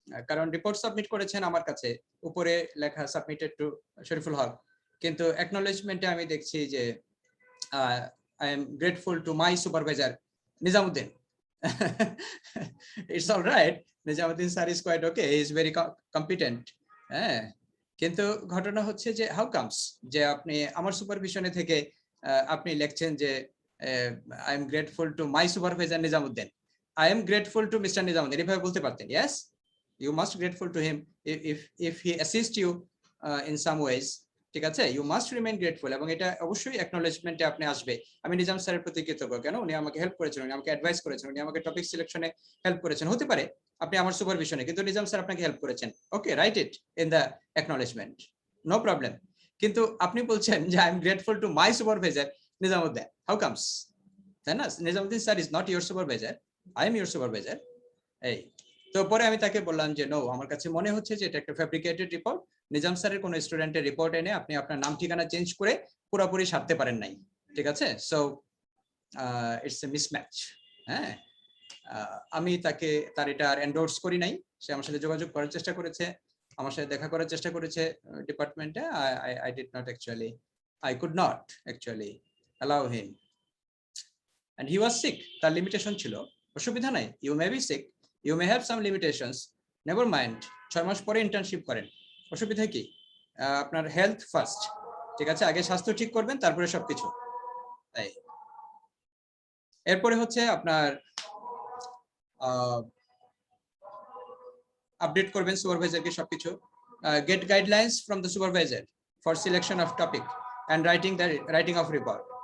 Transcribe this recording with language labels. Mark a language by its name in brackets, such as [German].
[Bangla] কারণ report submit করেছেন আমার কাছে, উপরে লেখা সাবমিটেড টু শরীফুল হক, কিন্তু অ্যাকনোলেজমেন্টে আমি দেখছি যে [English] I am grateful to my supervisor Nizamuddin. It's all right, [Bangla] Nizamuddin sir [English] is quite okay, he is very competent, [Bangla] হ্যাঁ, কিন্তু ঘটনা হচ্ছে যে [English] how comes [Bangla] যে আপনি আমার সুপারভিশনে থেকে আপনি লিখছেন যে [English] I am grateful to my supervisor Nizamuddin. I am grateful to Mr. Nizamuddin. [Bangla] এভাবে বলতে পারতেন, [English] yes, you must grateful to him if he assists you in some ways, [Bangla] ঠিক আছে, [English] you must remain grateful, [Bangla] এবং এটা অবশ্যই অ্যাকনলেজমেন্টে আপনি আসবে। আমি নিজাম স্যারের প্রতি কৃতজ্ঞ, কেন উনি আমাকে হেল্প করেছেন, উনি আমাকে অ্যাডভাইস করেছেন, উনি আমাকে টপিক সিলেকশনে হেল্প করেছেন। হতে পারে আপনি আমার সুপারভিশনে, কিন্তু নিজাম স্যার আপনাকে হেল্প করেছেন, ওকে, [English] Right it in the acknowledgement, no problem. [Bangla] কিন্তু আপনি বলছেন যে [English] I am grateful to my supervisor Nizamuddin, how comes, [Bangla] তাই না? [English] Nizamuddin sir is not your supervisor, I am your supervisor. [Bangla] এই তো পরে আমি তাকে বললাম যে নো, আমার কাছে মনে হচ্ছে যে এটা একটা ফ্যাব্রিকেটেড রিপোর্ট, নিজাম স্যারের কোনো স্টুডেন্টের রিপোর্ট এনে আপনি আপনার নাম ঠিকানা চেঞ্জ করে পুরোপুরি সারতে পারেন নাই, ঠিক আছে, [English] So it's a mismatch. [Bangla] হ্যাঁ, আমি তাকে তার এটা আর এন্ডোর্স করি নাই, সে আমার সাথে যোগাযোগ করার চেষ্টা করেছে, আমার সাথে দেখা করার চেষ্টা করেছে ডিপার্টমেন্টে। [English] I did not actually, I could not actually allow him, and he was sick, [Bangla] তার লিমিটেশন ছিল, অসুবিধা নাই, [English] you may be sick, you may have some limitations, never mind, [Bangla] 6 মাস পরে ইন্টার্নশিপ করেন, অসুবিধা কি? আপনার হেলথ ফার্স্ট, ঠিক আছে, আগে স্বাস্থ্য ঠিক করবেন, তারপরে সবকিছু। তাই এরপরে হচ্ছে আপনার আপডেট করবেন সুপারভাইজারকে সবকিছু, [English] Get guidelines from the supervisor for selection of topic and writing of report.